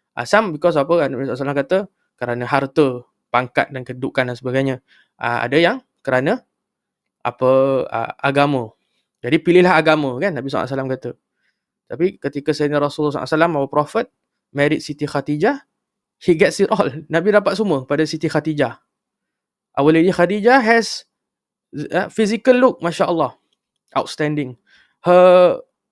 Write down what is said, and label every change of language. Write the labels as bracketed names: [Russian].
[English] Some because [Malay] Nabi SAW kata kerana harta, pangkat dan kedudukan dan sebagainya. Ada yang kerana agama. Jadi pilihlah agama kan, Nabi SAW kata. Tapi ketika [English] Sayyidina Rasulullah SAW, our prophet, married Siti Khadijah, he gets it all. [Malay] Nabi dapat semua pada Siti Khadijah. [English] Our Lady Khadijah has physical look, Masya Allah, outstanding. Her